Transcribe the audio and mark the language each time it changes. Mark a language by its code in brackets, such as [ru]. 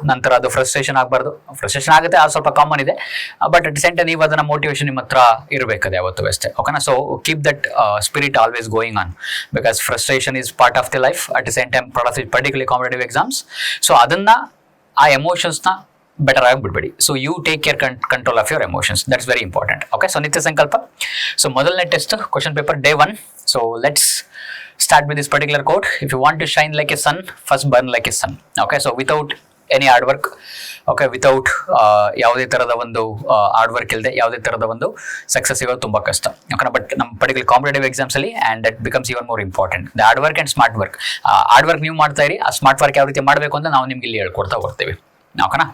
[kn] ನಂತರ ಅದು ಫ್ರಸ್ಟ್ರೇಷನ್ ಆಗಬಾರ್ದು. ಫ್ರಸ್ಟ್ರೇಷನ್ ಆಗುತ್ತೆ, ಅದು ಸ್ವಲ್ಪ ಕಾಮನ್ ಇದೆ. ಬಟ್ ಅಟ್ ಸೆಂಟ್ ನೀವು ಅದನ್ನ ಮೋಟಿವೇಶನ್ ನಿಮ್ಮ ಹತ್ರ ಇರಬೇಕದು ಯಾವತ್ತೂ ಅಷ್ಟೇ. ಓಕೆನಾ? [en] So keep that spirit always going on, because frustration is part of the life. At the same time part of the particularly competitive exams. So [kn] ಆ ಎಮೋಷನ್ಸ್ನ ಬೆಟರ್ ಆಗಿ ಬಿಡಬೇಡಿ. [en] So you take care control of your emotions. That's very important. Okay, so Nitya Sankalpa. So ಮೊದಲನೇ test question paper day 1. So let's start with this particular quote. If you want to shine like a sun, first burn like a sun. Okay, so without any hard work, okay, without [kn] ಯಾವುದೇ ಥರದ ಒಂದು hard work ಇಲ್ಲದೆ ಯಾವುದೇ ಥರದ ಒಂದು success ಸಿಗೋದು ತುಂಬ ಕಷ್ಟ. ಓಕೆನಾ? [en] But ನಮ್ಮ particular competitive ಎಕ್ಸಾಮ್ಸಲ್ಲಿ and that becomes even more important, the hard work and smart work. [kn] Hard work ನೀವು ಮಾಡ್ತಾ ಇರಿ, ಆ ಸ್ಮಾರ್ಟ್ ವರ್ಕ್ ಯಾವ ರೀತಿ ಮಾಡಬೇಕು ಅಂತ ನಾವು ನಿಮ್ಗೆ ಇಲ್ಲಿ ಹೇಳ್ಕೊಡ್ತಾ ಬರ್ತೀವಿ. ಓಕೆನಾ?